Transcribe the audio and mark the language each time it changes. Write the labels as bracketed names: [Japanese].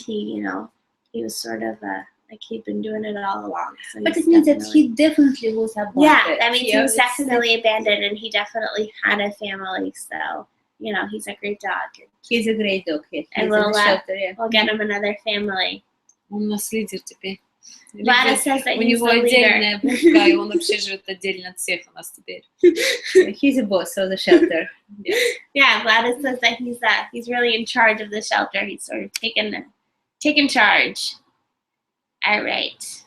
[English] He was sort of like he'd been doing it all along. So but it means that he definitely was abandoned. Yeah, that means he was definitely abandoned, and he definitely had a family. So he's a great dog. He's a great dog. Yes. And we'll get him another family. [Russian] Он у нас лидер теперь. [English] Vlada says that [Russian] у него отдельная будка, и он вообще живет отдельно от всех у нас теперь. [English] He's a boss of the shelter. Yeah, Vlada says that he's really in charge of the shelter. He's sort of taken charge. All right.